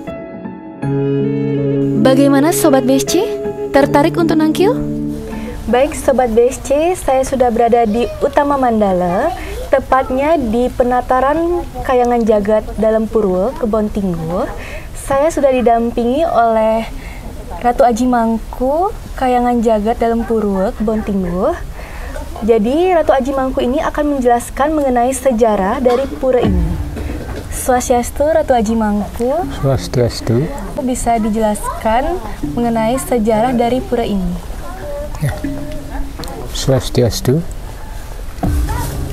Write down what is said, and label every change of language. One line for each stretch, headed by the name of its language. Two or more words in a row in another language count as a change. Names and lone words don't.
Indonesian: Bagaimana Sobat BSC? Tertarik untuk nangkil? Baik Sobat BSC, saya sudah berada di Utama Mandala, tepatnya di penataran Kayangan Jagat dalam Purwo Kebon Tingguh. Saya sudah didampingi oleh Ratu Aji Mangku, Kayangan Jagat dalam Purwo Kebon Tingguh. Jadi Ratu Aji Mangku ini akan menjelaskan mengenai sejarah dari pura ini. Swastiastu Ratu Aji Mangku. Swastiastu. Bisa dijelaskan mengenai sejarah dari pura ini. Ya. Swastiastu.